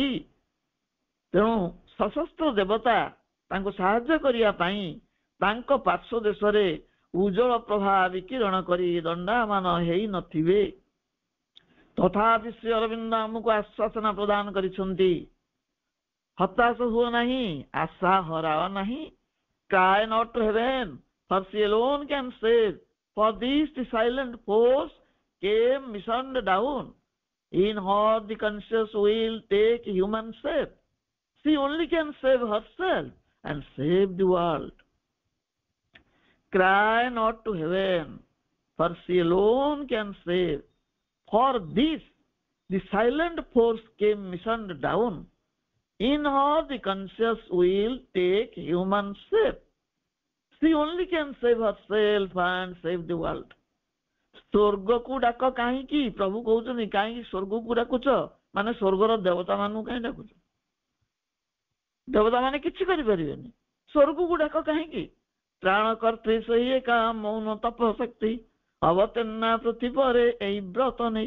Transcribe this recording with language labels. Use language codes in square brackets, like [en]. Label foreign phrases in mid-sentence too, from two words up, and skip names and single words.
[or] ତେଣୁ ସଶସ୍ତ୍ର ଦେବତା ତାଙ୍କୁ ସାହାଯ୍ୟ କରିବା ପାଇଁ ତାଙ୍କ ପାର୍ଶ୍ୱ ଦେଶରେ ଉଜ୍ଜଳ ପ୍ରଭା ବିକିରଣ କରି ଦଣ୍ଡାୟମାନ ହେଇ ନଥିବେ। ତଥାପି ଶ୍ରୀ ଅରବିନ୍ଦ ଆମକୁ ଆଶ୍ୱାସନା ପ୍ରଦାନ କରିଛନ୍ତି, ହତାଶ ହୁଅ ନାହିଁ, ଆଶା ହରାଅ ନାହିଁ। [en] Cry not to heaven, for she alone can save. For this the silent force came missioned down. In her the conscious will take human shape. She only can save herself and save the world. Cry not to heaven, for she alone can save. For this the silent force came missioned down. In her the conscious will take human shape. She only can save herself and save the world. [or] ସ୍ୱର୍ଗକୁ ଡାକ କାହିଁକି? ପ୍ରଭୁ କହୁଛନ୍ତି, କାହିଁକି ସ୍ୱର୍ଗକୁ ଡାକୁଛ? ମାନେ ସ୍ୱର୍ଗର ଦେବତା ମାନଙ୍କୁ କାହିଁ ଡାକୁଛ? ଦେବତା ମାନେ କିଛି କରିପାରିବେନି। ସ୍ୱର୍ଗକୁ ଡାକ କାହିଁକି? ତ୍ରାଣକର୍ତ୍ରୀ ସେହି ଏକା ମୌନ ତପ ଶକ୍ତି ଅବତୀର୍ଣ୍ଣା ପୃଥ୍ୱୀ ପରେ ଏହି ବ୍ରତ ନେଇ।